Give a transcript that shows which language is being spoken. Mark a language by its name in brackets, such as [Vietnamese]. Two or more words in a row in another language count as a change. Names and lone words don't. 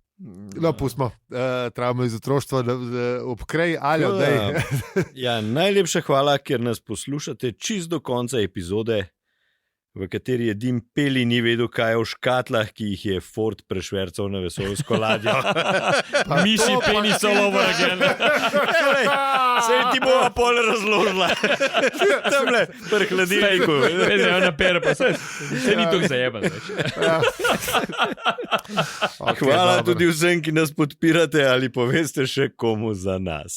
[Slovenian] No, pustimo, travmo iz otroštva, obkrej, Aljo, daj. Ja, najlepša hvala, ker nas poslušate čist do konca epizode, v kateri je Dim Peli ni vedel, kaj je v škatlah, ki jih je Ford prešvercal na vesoljsko ladjo. Miši penis [English] all over again. [Slovenian] Sej ti bova pol razložila. Tamle, pri hladilniku. Se ni tako zajeban. Hvala tudi vsem, ki nas podpirate ali poveste še komu za nas.